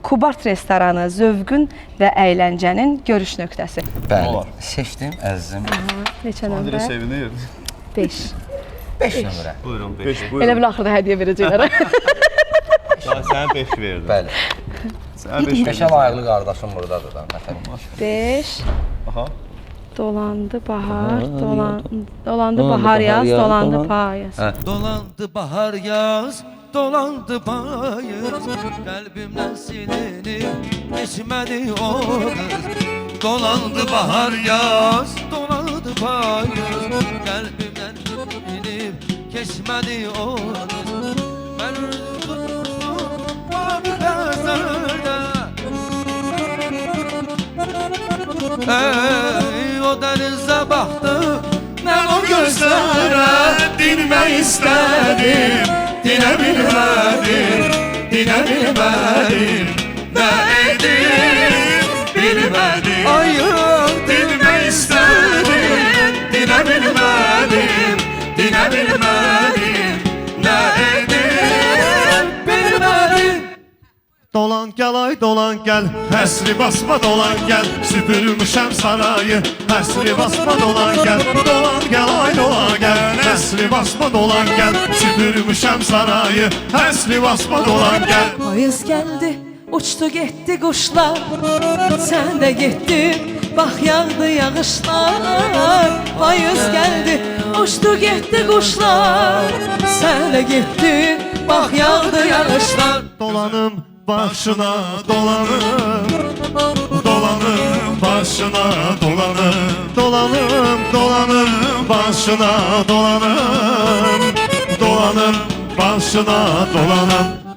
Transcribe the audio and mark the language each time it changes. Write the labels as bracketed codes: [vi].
[az] Kubart restoranı zövqün və əyləncənin görüş nöqtəsi. Bəli, seçdim əzizim. Neçə Andrei nömrə? sevinir. 5. 5 nömrə. Buyurun 5. Elə bil axırda hədiyyə verəcəklər. Sənə 5 verdim. Bəli. Sənə 5 Beşə layiqli qardaşım buradadır da, nəfərim. 5. Aha. Dolandı bahar, dolandı bahar yaz, dolandı payız. [tr] Dolandı bahar yaz, dolandı payız Kalbimden silinip geçmedi o kız Dolandı bahar yaz, dolandı payız Kalbimden silinip geçmedi o kız Ben tutmuştum mavi gözlerde Ey o denize baktı ben o gözlere [az] Dinmək istədim, dinə bilmədim, dinə bilmədim. Nə edim, bilmədim. Ayım Dinmək istədim, dinə bilmədim, dinə bilmədim. Nə edim, bilmədim. Dolan gəl ay dolan gəl, həsri basma dolan gəl, süpürmüşəm sarayı, həsri basma dolan gəl, dolan gəl ay dolan gəl, həsri basma dolan gəl, süpürmüşəm sarayı, həsri basma dolan gəl. Payız gəldi, uçdu getdi quşlar Sən də getdin, bax yağdı yağışlar Payız gəldi, uçdu getdi quşlar Sən də getdin, bax yağdı yağışlar Dolanım başına dolanım, dolanım başına dolanım, dolanım, dolanım başına dolanım, dolanım başına dolanım.